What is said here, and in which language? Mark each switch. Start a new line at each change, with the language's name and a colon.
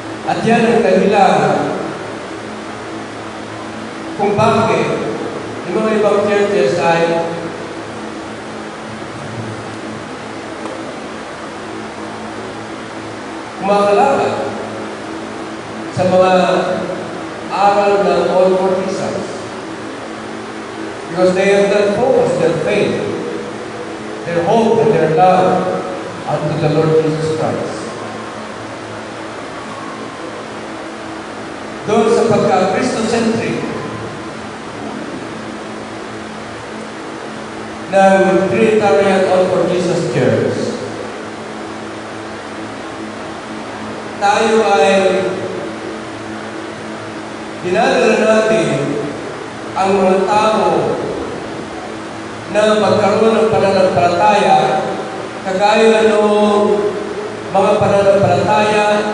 Filipino: At yan ang dahilan kung bakit yung mga ibang churches ay kumakalaban sa mga aral ng All for Jesus.
English: Because they have not focused their faith, their hope, and their love unto the Lord Jesus Christ.
Filipino: Doon sa pagka-Christocentric ng Trinitarian All for Jesus Church, tayo ay dinadala natin ang mga tao na magkaroon ng pananampalataya kagaya ng mga pananampalataya